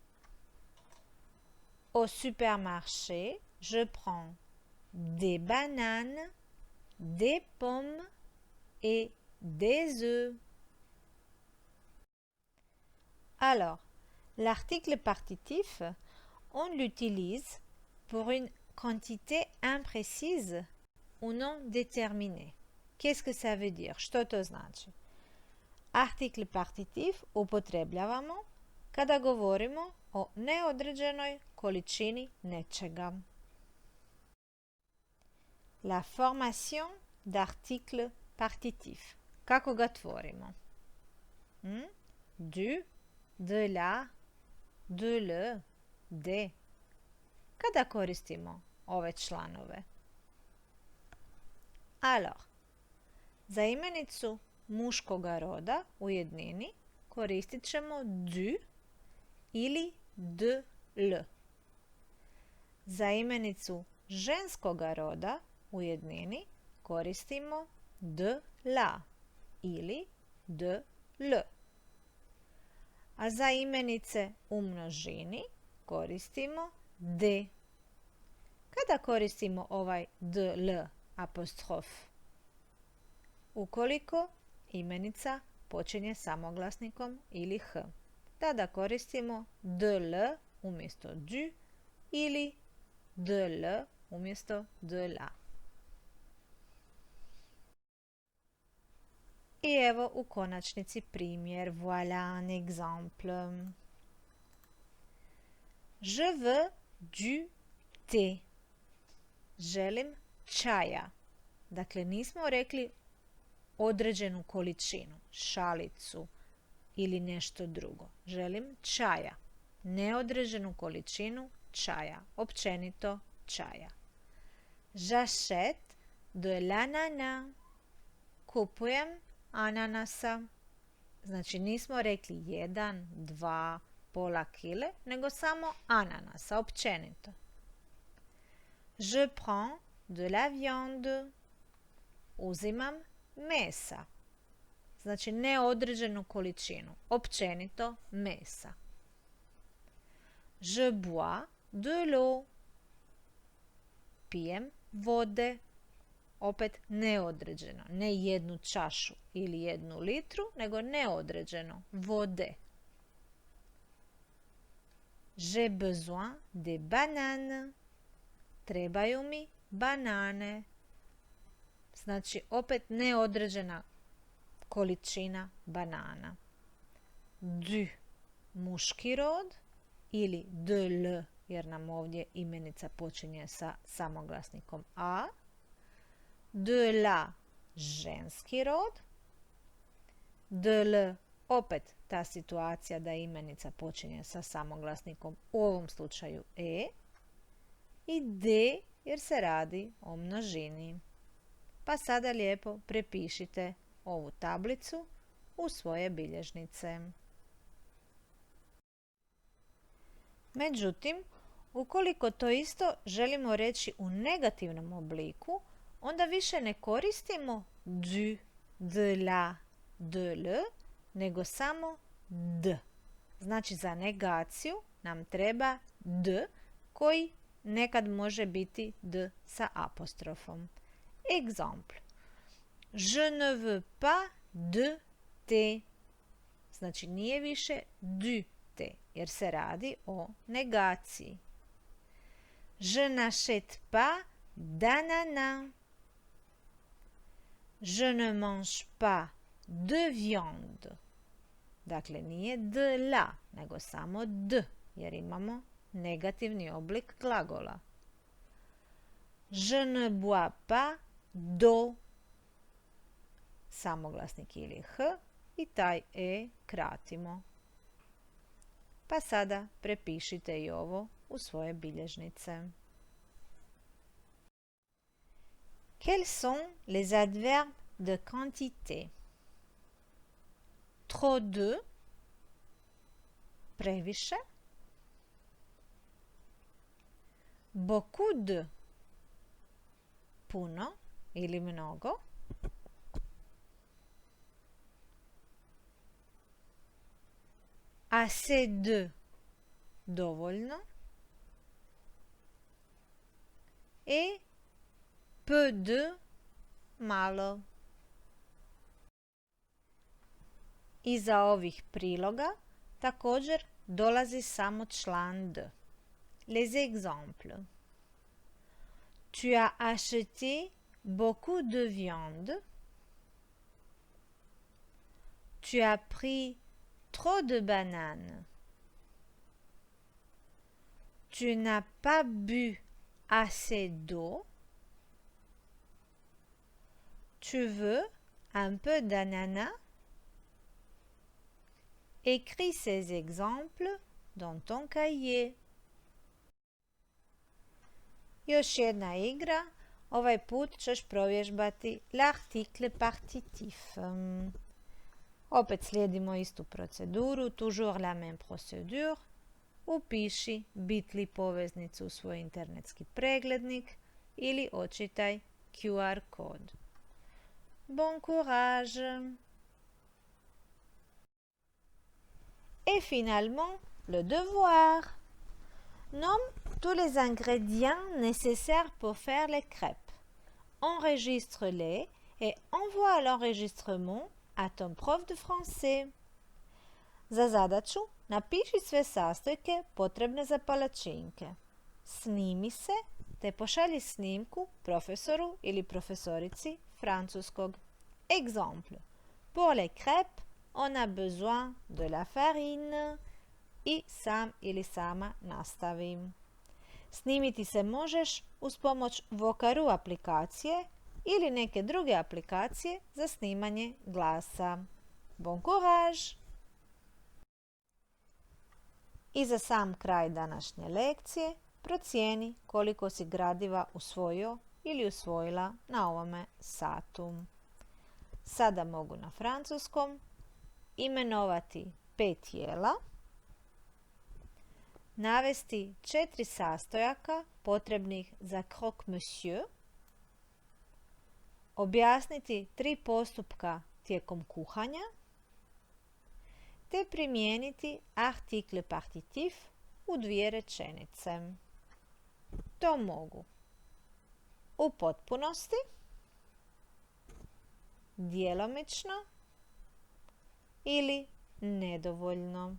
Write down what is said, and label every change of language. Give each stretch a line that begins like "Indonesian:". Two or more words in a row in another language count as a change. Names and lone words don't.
French: Au supermarché, je prends des bananes, des pommes et des œufs. Alors, l'article partitif, on l'utilise pour une quantité imprécise ou non déterminée. Qu'est-ce que ça veut dire?
Croatian: Što to znači? Artikl partitif upotrebljavamo kada govorimo o neodređenoj količini nečega.
French: La formation d'article partitif.
Croatian: Kako ga tvorimo?
French: Du, de la, de le, de.
Croatian: Kada koristimo ove članove? Alors, za imenicu muškoga roda u jednini koristit ćemo du ili
French: de l.
Croatian: Za imenicu ženskoga roda u jednini koristimo
French: de la
Croatian: ili
French: de l.
Croatian: A za imenice u množini koristimo de. Kada koristimo ovaj
French: de l
Croatian: apostrof? Ukoliko imenica počinje samoglasnikom ili h. Tada koristimo
French: de l
Croatian: umjesto du ili
French: de l
Croatian: umjesto
French: de la.
Croatian: I evo u konačnici primjer.
French: Voilà un exemple. Je veux du thé.
Croatian: Želim čaja. Dakle, nismo rekli određenu količinu, šalicu ili nešto drugo. Želim čaja. Neodređenu količinu čaja. Općenito čaja.
French: J'achète de l'ananas.
Croatian: Kupujem ananasa. Znači nismo rekli 1, 2, pola kile, nego samo ananasa, općenito.
French: Je prends de la viande.
Croatian: Uzimam mesa. Znači neodređenu količinu, općenito mesa.
French: Je bois de l'eau.
Croatian: Pijem vode. Opet neodređeno, ne 1 čašu ili 1 litru, nego neodređeno, vode.
French: J'ai besoin de bananes.
Croatian: Trebaju mi banane. Znači opet neodređena količina banana. Du, muški rod, ili
French: de l,
Croatian: jer nam ovdje imenica počinje sa samoglasnikom a.
French: De la,
Croatian: ženski rod.
French: De l,
Croatian: opet ta situacija da imenica počinje sa samoglasnikom, u ovom slučaju e. I de, jer se radi o množini. Pa sada lijepo prepišite ovu tablicu u svoje bilježnice. Međutim, ukoliko to isto želimo reći u negativnom obliku, onda više ne koristimo
French: du, de la, de l,
Croatian: nego samo d. Znači za negaciju nam treba d, koji nekad može biti d sa apostrofom.
French: Exemple. Je ne veux pas de thé.
Croatian: Znači nije više
French: du thé,
Croatian: jer se radi o negaciji.
French: Je n'achète pas d'ananas. Je ne mange pas de viande.
Croatian: Dakle, nije
French: de la,
Croatian: nego samo d, jer imamo negativni oblik glagola.
French: Je ne bois pas d'eau.
Croatian: Samoglasnik ili h i taj e kratimo. Pa sada prepišite i ovo u svoje bilježnice.
French: Quels sont les adverbes de quantité? Trop de, previše. Beaucoup de,
Croatian: puno ili mnogo.
French: Assez de, dovoljno. Et peu de,
Croatian: malo. Iza ovih priloga također dolazi samo član d.
French: Les exemples. Tu as acheté beaucoup de viande. Tu as pris trop de bananes. Tu n'as pas bu assez d'eau. Tu veux un peu d'ananas? Écris ces exemples dans ton cahier.
Croatian: Još jedna igra. Ovaj put ćeš provježbati
French: l'article partitif.
Croatian: Opet slijedimo istu proceduru,
French: toujours la même procédure.
Croatian: Upiši bitli poveznicu u svoj internetski preglednik ili očitaj QR kod.
French: Bon courage! Et finalement, le devoir. Nomme tous les ingrédients nécessaires pour faire les crêpes. Enregistre-les et envoie l'enregistrement à ton prof de français.
Croatian: Za zadaću napiši sve sastojke potrebne za palačinke. Snimi se te pošalji snimku profesoru ili profesorici francuskog.
French: Exemple. Pour les crêpes, on a besoin de la farine.
Croatian: I sam ili sama nastavi. Snimiti se možeš uz pomoć Vokaru aplikacije ili neke druge aplikacije za snimanje glasa.
French: Bon courage!
Croatian: I za sam kraj današnje lekcije procijeni koliko si gradiva usvojio ili usvojila na ovome satu. Sada mogu na francuskom imenovati 5 jela, navesti 4 sastojaka potrebnih za
French: croque monsieur,
Croatian: objasniti 3 postupka tijekom kuhanja, te primijeniti
French: article partitif
Croatian: u 2 rečenice. To mogu u potpunosti, djelomično ili nedovoljno.